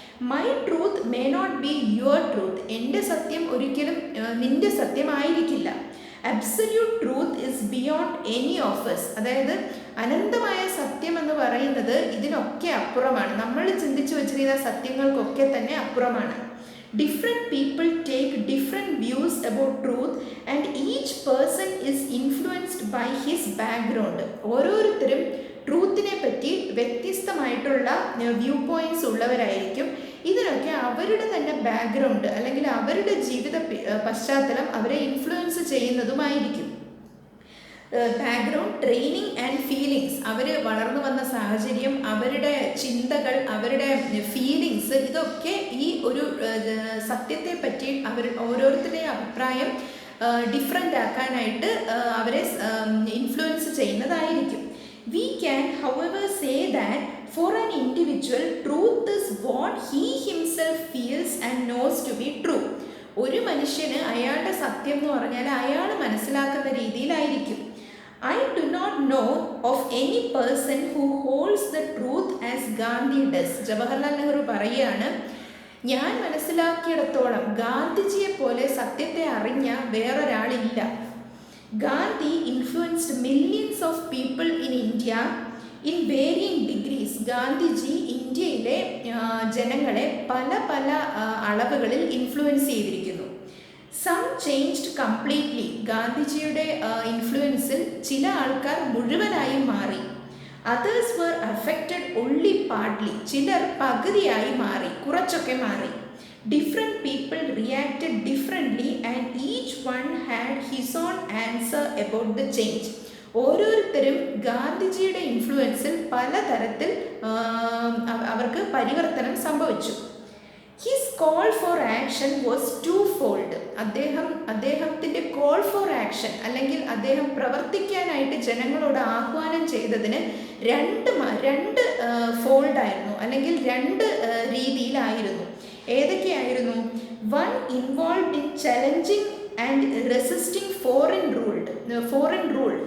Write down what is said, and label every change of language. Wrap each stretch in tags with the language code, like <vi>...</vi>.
<en>My truth may not be your truth.</en> <ml>എൻ്റെ സത്യം ഒരിക്കലും നിൻ്റെ സത്യമായിരിക്കില്ല.</ml> <en>Absolute truth is beyond any of us.</en> <ml>അതായത് അനന്തമായ സത്യം എന്ന് പറയുന്നത് ഇതിനൊക്കെ അപ്പുറമാണ്. നമ്മൾ ചിന്തിച്ചു വച്ചിരിക്കുന്ന സത്യങ്ങൾക്കൊക്കെ തന്നെ അപ്പുറമാണ്.</ml> <en>Different people take different views about truth and each person is influenced by his background.</en> <ml>ഓരോരുത്തരും ട്രൂത്തിനെ പറ്റി വ്യത്യസ്തമായിട്ടുള്ള വ്യൂ പോയിൻറ്റ്സ് ഉള്ളവരായിരിക്കും. ഇതിനൊക്കെ അവരുടെ തന്നെ ബാക്ക്ഗ്രൗണ്ട് അല്ലെങ്കിൽ അവരുടെ ജീവിത പശ്ചാത്തലം അവരെ influence ചെയ്യുന്നതുമായിരിക്കും.</ml> <en>background, training and feelings,</en> <ml>അവർ വളർന്നു വന്ന സാഹചര്യം, അവരുടെ ചിന്തകൾ, അവരുടെ ഫീലിങ്സ്, ഇതൊക്കെ ഈ ഒരു സത്യത്തെ പറ്റി ഓരോരുത്തരുടെയും അഭിപ്രായം ഡിഫറെൻ്റ് ആക്കാനായിട്ട് അവരെ ഇൻഫ്ലുവൻസ് ചെയ്യുന്നതായിരിക്കും.</ml> <en>We can, however, say that for an individual, truth is what he himself feels and knows to be true.</en> <ml>ഒരു മനുഷ്യന് അയാളുടെ സത്യം എന്ന് പറഞ്ഞാൽ അയാൾ മനസ്സിലാക്കുന്ന രീതിയിലായിരിക്കും.</ml> <en>I do not know of any person who holds the truth as Gandhi does.</en> <ml>Jawaharlal Nehru പറയുകയാണ്, ഞാൻ മനസ്സിലാക്കിയിടത്തോളം ഗാന്ധിജിയെ പോലെ സത്യത്തെ അറിഞ്ഞ വേറൊരാളില്ല.</ml> <en>Gandhi influenced millions of people in India in varying degrees.</en> <ml>Gandhiji ഇന്ത്യയിലെ ജനങ്ങളെ പല പല അളവുകളിൽ ഇൻഫ്ലുവൻസ് ചെയ്തിരിക്കുന്നു.</ml> <en>Some changed completely.</en> <ml>ഗാന്ധിജിയുടെ ഇൻഫ്ലുവൻസിൽ ചില ആൾക്കാർ മുഴുവനായും മാറി.</ml> <en>Others were affected only partly.</en> <ml>ചിലർ പകുതിയായി മാറി, കുറച്ചൊക്കെ മാറി.</ml> <en>Different people reacted differently and each one had his own answer about the change.</en> <ml>ഓരോരുത്തരും ഗാന്ധിജിയുടെ ഇൻഫ്ലുവൻസിൽ പലതരത്തിൽ അവർക്ക് പരിവർത്തനം സംഭവിച്ചു.</ml> <en>His call for action was twofold.</en> <ml>അദ്ദേഹത്തിൻ്റെ കോൾ ഫോർ ആക്ഷൻ അല്ലെങ്കിൽ അദ്ദേഹം പ്രവർത്തിക്കാനായിട്ട് ജനങ്ങളോട് ആഹ്വാനം ചെയ്തതിന് രണ്ട് ഫോൾഡായിരുന്നു അല്ലെങ്കിൽ രണ്ട് രീതിയിലായിരുന്നു. ഏതൊക്കെയായിരുന്നു?</ml> <en>One involved in challenging and resisting foreign rule.</en>